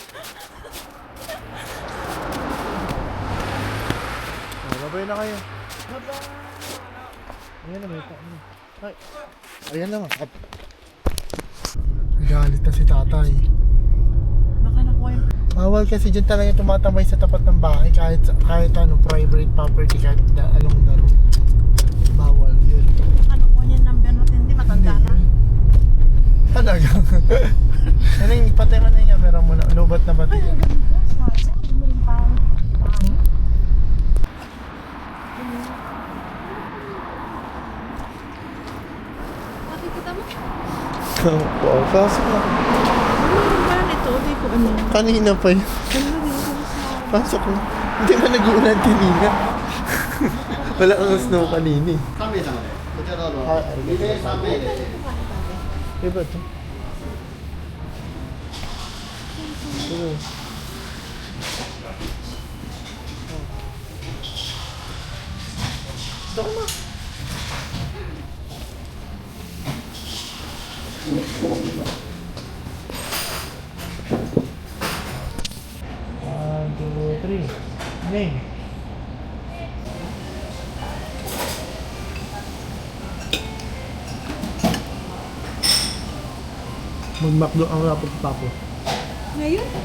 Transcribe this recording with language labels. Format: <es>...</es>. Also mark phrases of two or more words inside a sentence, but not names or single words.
<tl>Babay na kayo. Bye-bye! Ayan na, may taon. Ay. Ayan na nga. Galit na si tatay. Baka nakuha yung... Bawal kasi dyan talaga tumatambay sa tapat ng bahay kahit ano,</tl> <en>private property,</en> <tl>kahit</tl> <en>along the road.</en> <tl>Bawal yun. Baka nakuha niya yung number natin. Hindi matanda na. Talaga. Ano yung patay mo na yung camera mo na, lubat na pati yan. Nakikita mo? Wow, pasok na. Ano ba nito? Hindi ko ano. Kanina pa yun. Pasok na. Hindi ba nag-uulan kanina? Wala kang snow kanina eh.</tl> <ja>3名様でこちらどうぞはい 2名3名で</ja> <tl>Iba ito. Ito. Ito na.</tl> <en>One, two, three. Name.</en> <tl>Mag-McDo ang rapot papo. Ngayon?</tl>